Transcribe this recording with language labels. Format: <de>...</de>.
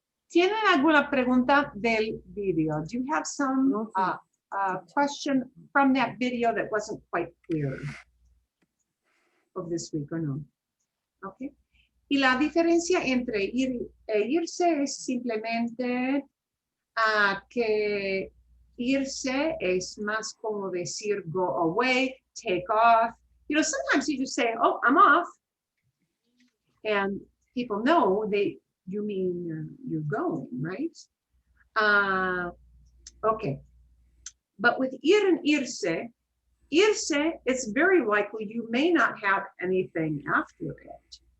<es>¿Tienen alguna pregunta del video?</es> <en>Do you have some question from that video that wasn't quite clear of this week or no? Okay.</en> <es>Y la diferencia entre ir e irse es simplemente que irse es más como decir</es> <en>go away, take off. You know, sometimes you just say, oh, I'm off. And people know you mean you're going, right? Okay. But with ir and irse, it's very likely you may not have anything after it.</en>